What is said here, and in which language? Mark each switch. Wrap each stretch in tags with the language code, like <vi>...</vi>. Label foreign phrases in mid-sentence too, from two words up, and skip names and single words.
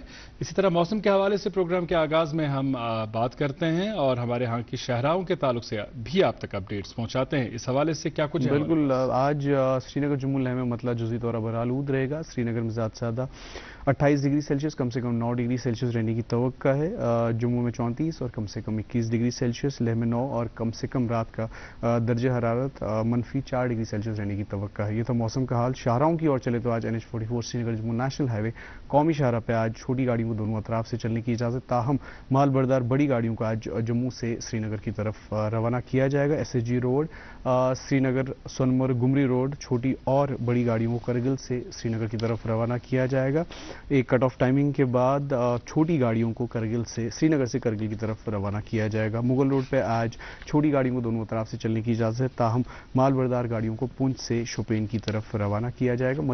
<ur>اسی طرح موسم کے حوالے سے پروگرام کے آغاز میں ہم بات کرتے ہیں اور ہمارے یہاں کی شاہراہوں کے تعلق سے بھی آپ تک اپڈیٹس پہنچاتے ہیں. اس حوالے سے کیا کچھ ہے? बिल्कुल। آج سری نگر جموں میں مطلع جزوی طور پر آلود رہے گا. سری نگر میں زیادہ 28</ur> <en>degree Celsius,</en> <ur>کم سے کم 9</ur> <en>degree Celsius</en> <ur>رہنے کی توقع ہے. جموں میں 34 اور کم سے کم 21</ur> <en>degree Celsius,</en> <ur>لیہ میں 9 اور کم سے کم رات کا درجہ حرارت -4</ur> <en>degree Celsius</en> <ur>رہنے کی توقع ہے. یہ تھا موسم کا حال. شاہراہوں کی اور چلے تو آج NH44 سری نگر جموں</ur> <en>national highway</en> <ur>قومی شاہراہ پہ آج چھوٹی گاڑیوں کو دونوں اطراف سے چلنے کی اجازت, تاہم مال بردار بڑی گاڑیوں کو آج جموں سے سری نگر کی طرف روانہ کیا جائے گا. SSG روڈ, سری نگر سونمرگ گمری روڈ, چھوٹی اور بڑی گاڑیوں کو کرگل سے سری نگر کی طرف روانہ کیا جائے گا. ایک</ur> <en>cut-off timing</en> <ur>کے بعد چھوٹی گاڑیوں کو کرگل سے سری نگر سے کرگل کی طرف روانہ کیا جائے گا. مغل روڈ پہ آج چھوٹی گاڑیوں کو دونوں اطراف سے چلنے کی اجازت ہے, تاہم مال بردار گاڑیوں کو پونچھ سے شوپین کی طرف روانہ کیا جائے گا.</ur>